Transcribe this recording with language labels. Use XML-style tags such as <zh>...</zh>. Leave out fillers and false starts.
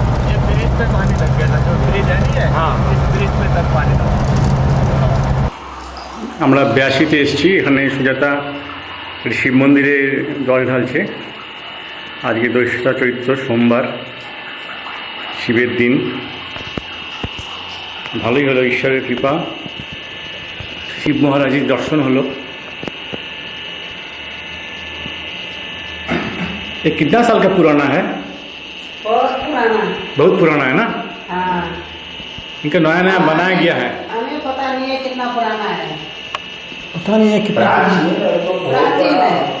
<hi>ये ब्रिज पे पानी लग गया था, जो ब्रिज है नहीं है, हाँ। इस ब्रिज पे तक पानी लगा।</hi> <bn>আমরা ব্যাসিতে এসেছি, এখানে সুজাতা শিব মন্দিরে জল ঢালছে। আজকে দৈষ্টা চৈত্র সোমবার, শিবের দিন। ভালোই হলো, ঈশ্বরের কৃপা, শিব মহারাজের দর্শন হলো।</bn> <hi>ये कितना साल का पुराना है? बहुत पुराना। बहुत पुराना है ना? हाँ। इनका नया नया बनाया गया है। हमें पता नहीं है कितना पुराना है। पता नहीं है कितना प्राचीन है।</hi>